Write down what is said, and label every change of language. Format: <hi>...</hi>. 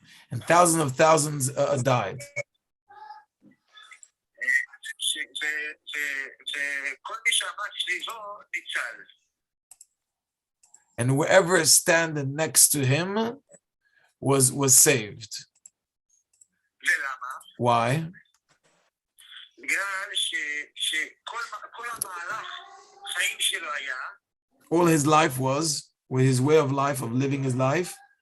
<en>And thousands of thousands died.</en> <he>וכל מי שעמד סביבו ניצל.</he> <en>And whoever is standing next to him was saved.</en> <he>ולמה?</he> <en>Why?</en> <he>בגלל שכל המהלך חיים שלו היה</he> <en>All his life was, with his way of life, of living his life,</en>